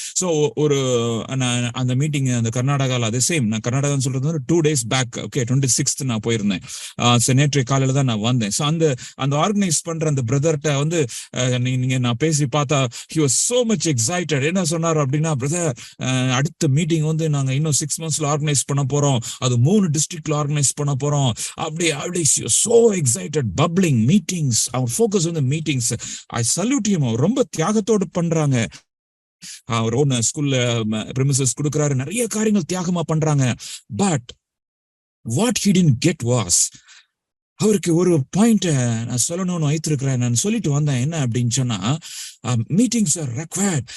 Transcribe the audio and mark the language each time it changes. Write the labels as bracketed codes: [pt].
[ta] So ஒரு அந்த meeting அந்த கர்நாடகால அதே சேம், நான் கர்நாடகா சொல்றது வந்து 2 days பேக், ஓகே 26th நான் போயிருந்தேன். நேற்றைய காலையில தான் நான் வந்தேன். ஸோ அந்த ஆர்கனைஸ் பண்ற அந்த பிரதர்கிட்ட வந்து நீங்க நான் பேசி பார்த்தா [en] he was so much excited. [ta] என்ன சொன்னார் அப்படின்னா, பிரதர் அடுத்த மீட்டிங் வந்து நாங்க இன்னும் 6 months ஆர்கனைஸ் பண்ண போறோம், அது 3 டிஸ்ட்ரிக்ட்ல ஆர்கனைஸ் பண்ண போறோம். [en] அப்படி so excited, bubbling meetings. our focus on the meetings. I salute him. [ta] ரொம்ப தியாகத்தோடு பண்றாங்க. அவர் ஓன் ஸ்கூல்ல பிரிமிசஸ் கொடுக்குறாரு, நிறைய காரியங்கள் தியாகமா பண்றாங்க. [en] but what he didn't get was, [ta] அவருக்கு ஒரு பாயிண்ட் நான் சொல்லணும்னு வைத்திருக்கிறேன். நான் சொல்லிட்டு வந்தேன் என்ன அப்படின்னு சொன்னா, [en] Meetings are required.